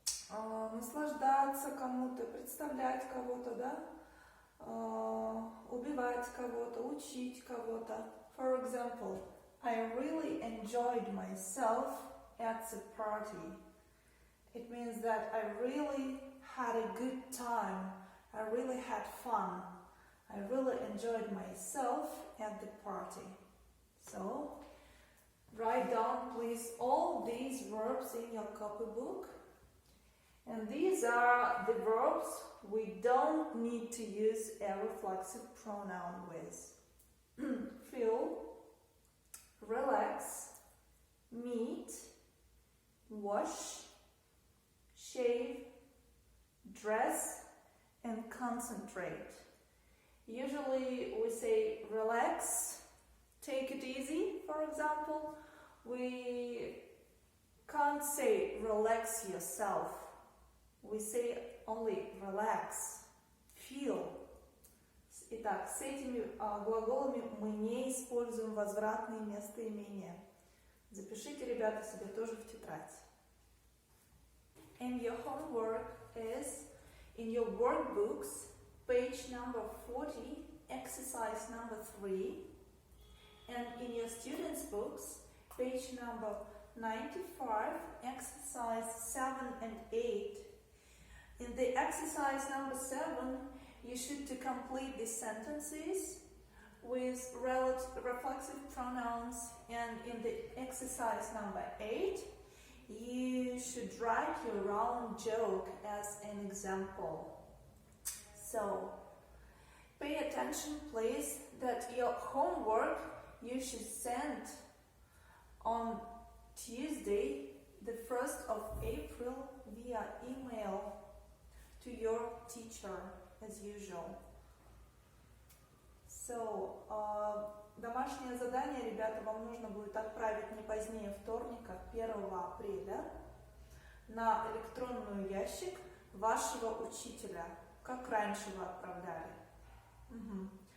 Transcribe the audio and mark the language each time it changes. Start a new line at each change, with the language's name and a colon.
Russian: Наслаждаться кому-то, представлять кого-то, да, убивать кого-то, учить кого-то.
English: For example, I really enjoyed myself at the party. It means that I really had a good time. I really had fun. I really enjoyed myself at the party. So, write down please all these verbs in your copybook. And these are the verbs we don't need to use a reflexive pronoun with. Feel, relax, meet, wash, shave, dress, and concentrate. Usually we say relax, take it easy, for example. We can't say relax yourself. We say only relax, feel.
Russian: Итак, с этими глаголами мы не используем возвратные местоимения. Запишите, ребята, себе тоже в тетрадь.
English: And your homework is in your workbooks, page number 40, exercise number 3, and in your students' books, page number 95, exercise 7 and 8. In the exercise number 7, you should to complete the sentences with reflexive pronouns, and in the exercise number 8, you should write your round joke as an example. So, pay attention please that your homework you should send on Tuesday, the 1st of April, via email to your teacher as usual.
Russian: So, домашнее задание, ребята, вам нужно будет отправить не позднее вторника, 1 апреля, на электронный ящик вашего учителя, как раньше вы отправляли.